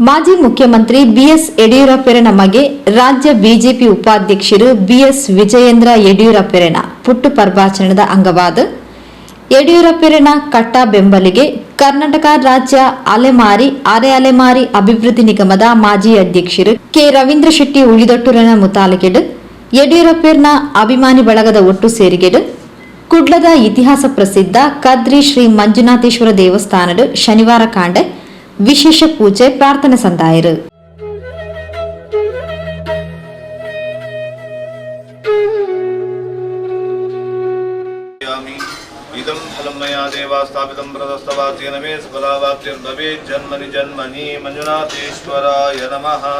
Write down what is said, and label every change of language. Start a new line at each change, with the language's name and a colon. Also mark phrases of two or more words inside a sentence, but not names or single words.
Tulu: ಮಾಜಿ ಮುಖ್ಯಮಂತ್ರಿ ಬಿಎಸ್ ಯಡಿಯೂರಪ್ಪರ ಮಗೆ ರಾಜ್ಯ ಬಿಜೆಪಿ ಉಪಾಧ್ಯಕ್ಷರು ಬಿಎಸ್ ವಿಜಯೇಂದ್ರ ಯಡಿಯೂರಪ್ಪರ ಪುಟ್ಟು ಪರ್ವಾಚರಣದ ಅಂಗವಾದ ಯಡಿಯೂರಪ್ಪರ ಕಟ್ಟ ಬೆಂಬಲಿಗೆ ಕರ್ನಾಟಕ ರಾಜ್ಯ ಅಲೆಮಾರಿ ಅರೆ ಅಲೆಮಾರಿ ಅಭಿವೃದ್ಧಿ ನಿಗಮದ ಮಾಜಿ ಅಧ್ಯಕ್ಷರು ಕೆ ರವೀಂದ್ರ ಶೆಟ್ಟಿ ಉಳಿದೊಟ್ಟುರನ ಮುತಾಲಕೆಡು ಯಡಿಯೂರಪ್ಪರ ಅಭಿಮಾನಿ ಬಳಗದ ಒಟ್ಟು ಸೇರಿಗೆಡು ಕುಡ್ಲದ ಇತಿಹಾಸ ಪ್ರಸಿದ್ಧ ಕದ್ರಿ ಶ್ರೀ ಮಂಜುನಾಥೇಶ್ವರ ದೇವಸ್ಥಾನದ ಶನಿವಾರ ಕಾಂಡೆ ವಿಶೇಷ ಪೂಜೆ ಪ್ರಾರ್ಥನೆ ಸಂದಾಯರು
Sanskrit: इदं फलं मया देवा स्थापितं प्रदस्तवाद्येन मे सफलावाप्तिर्भवेत् जन्मनि जन्मनि मंजुनाथेश्वराय नमः।